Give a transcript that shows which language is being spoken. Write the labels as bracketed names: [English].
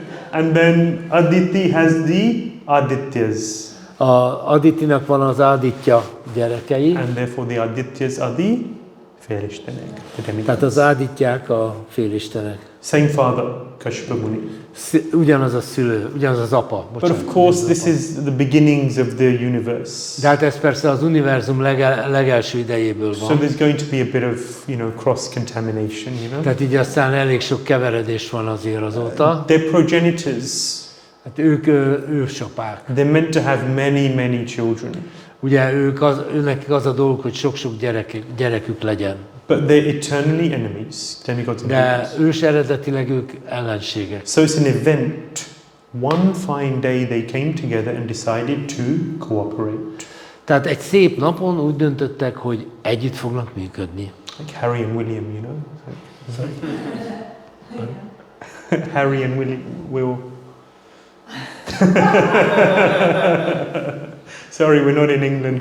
[English] And then Aditi has the Adityas. [Hungarian] A Aditinak van az Aditya gyerekei. [English] And therefore the Adityas are the félistenek. [Hungarian] Tehát az Adityák a félistenek. [English] Same father, Kashyapa Muni. [Hungarian] Ugyanaz a szülő, ugyanaz az apa. Bocsánat, [English] But of course this is the beginnings of the universe. [Hungarian] De hát ez persze az univerzum legelső idejéből [English] So [Hungarian] van. [English] there's going to be a bit of, cross-contamination, [Hungarian] Tehát így aztán elég sok keveredés van azért azóta. [English] They're progenitors. [Hungarian] Hát ők ősapák. [English] They're meant to have many, many children. [Hungarian] Ugye nekik az a dolog, hogy sok-sok gyerekük legyen. [English] But they're eternally enemies, demigods and [Hungarian] De [English] demons. [Hungarian] ős eredetileg ők ellenségek. [English] So it's an event. One fine day they came together and decided to cooperate. [Hungarian] Tehát egy szép napon úgy döntöttek, hogy együtt fognak működni. [English] Like Harry and William, Harry and Will. Sorry, we're not in England,